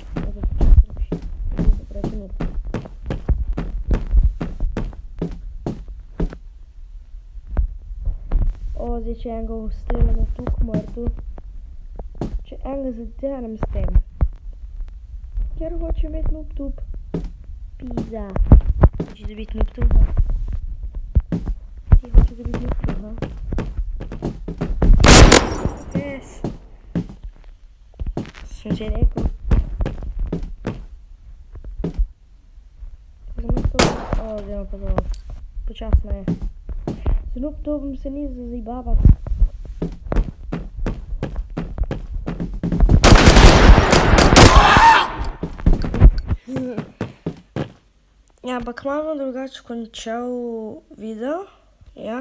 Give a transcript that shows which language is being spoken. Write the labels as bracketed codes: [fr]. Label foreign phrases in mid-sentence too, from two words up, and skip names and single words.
[sl] O, zdaj če enega streljamo tukaj mrtu. Če enega zadenem s tem. Ker hoče imeti noob tube. Pizza. Hoče dobiti noob tube. Ti hoče dobiti noob tube, ha? Yes. Sem že rekel. Z noob tube. O, zdaj pa zelo. Počasno je. Z noob tubem se ni za zajbavati. Ja, ampak malo drugače končal video, ja.